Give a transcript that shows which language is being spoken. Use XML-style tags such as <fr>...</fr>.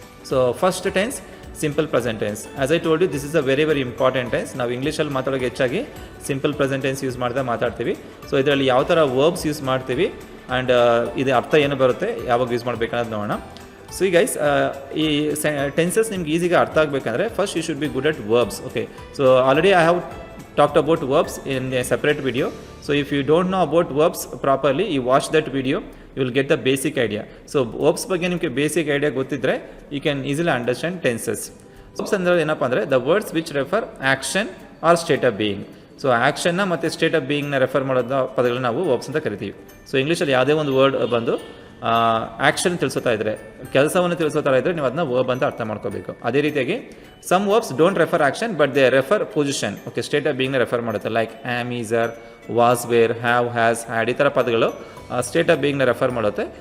<en>So first tense simple present tense. As I told you, this is a very very important tense.</en> <kn>ನಾವು ಇಂಗ್ಲೀಷಲ್ಲಿ ಮಾತಾಡೋಕೆ ಹೆಚ್ಚಾಗಿ simple present tense use ಮಾಡ್ತಾ ಮಾತಾಡ್ತೀವಿ. So ಇದರಲ್ಲಿ ಯಾವ ಥರ ವರ್ಬ್ಸ್ ಯೂಸ್ ಮಾಡ್ತೀವಿ ಆ್ಯಂಡ್ ಇದು ಅರ್ಥ ಏನು ಬರುತ್ತೆ, ಯಾವಾಗ ಯೂಸ್ ಮಾಡಬೇಕನ್ನೋದು ನೋಡೋಣ. ಸೊ ಈ ಗೈಸ್, ಈ ಟೆನ್ಸಸ್ ನಿಮ್ಗೆ ಈಸಿಗೆ ಅರ್ಥ ಆಗಬೇಕಂದ್ರೆ</kn> <en>First you should be good at verbs. Okay, so already I have talked about verbs in a separate video. So if you don't know about verbs properly, you watch that video, you will get the basic idea. So verbs</en> <kn>ಬಗ್ಗೆ ನಿಮಗೆ basic idea ಗೊತ್ತಿದ್ರೆ</kn> <en>you can easily understand tenses. Verbs</en> <kn>ಅಂದ್ರೆ ಏನಪ್ಪ ಅಂದರೆ</kn> <en>the words which refer action or state of being.</en> <kn>So ಆ್ಯಕ್ಷನ್ನ ಮತ್ತು state of ಬೀಯಿಂಗ್ನ refer ಮಾಡೋದ ಪದಗಳನ್ನ ನಾವು ವರ್ಬ್ಸ್ ಅಂತ ಕರಿತೀವಿ. ಸೊ ಇಂಗ್ಲೀಷಲ್ಲಿ ಯಾವುದೇ ಒಂದು ವರ್ಡ್ ಬಂದು ಆ್ಯಕ್ಷನ್ ತಿಳಿಸೋತಾ ಇದ್ದರೆ, ಕೆಲಸವನ್ನು ತಿಳಿಸೋತಾ ಇದ್ದರೆ ನೀವು ಅದನ್ನ ವರ್ಬ್ ಅಂತ ಅರ್ಥ ಮಾಡ್ಕೋಬೇಕು.</kn> <en>ಅದೇ ರೀತಿಯಾಗಿ some verbs don't refer action but they refer position.</en> <kn>Okay, state of ಬೀಯಿಂಗ್ನ refer ಮಾಡುತ್ತೆ. Like am, is, R, was, wear, have, has, had ಈ ಥರ ಪದಗಳು ಸ್ಟೇಟ್ ಆಫ್ ಬೀಯಿಂಗ್ನ ರೆಫರ್ ಮಾಡುತ್ತೆ.</kn>